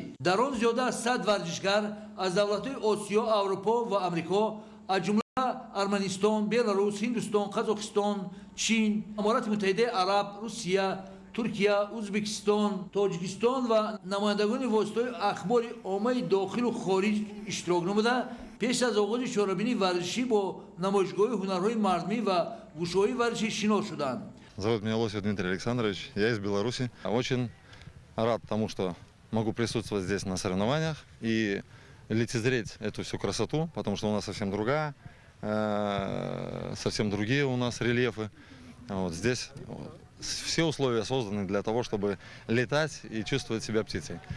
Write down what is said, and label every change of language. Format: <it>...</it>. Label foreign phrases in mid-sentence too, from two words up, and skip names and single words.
<tg>дар он зиёда аз 100 варзишгар аз давлатҳои осиё, аврупо ва амрико аз ҷумла Арманистон, Беларус, Ҳиндустон, Қазоқистон, Чин, Аморати Муттаҳидаи Араб, Русия, Туркия, Ӯзбекистон, Тоҷикистон ва намояндагони воситаҳои ахбори оммаи дохилу хориҷ иштирок намуда, пеш аз оғози чорабинии варзишӣ бо намоишгоҳи ҳунарҳои мардумӣ ва гӯшаҳои варзишӣ шинос шуданд.</tg> <ru>Зовут меня Лосев Дмитрий Александрович, я из Беларуси. Очень рад тому, что могу присутствовать здесь на соревнованиях и лицезреть эту всю красоту, потому что у нас совсем другая. Совсем другие у нас рельефы. Вот здесь все условия созданы для того, чтобы летать и чувствовать себя птицей.</ru>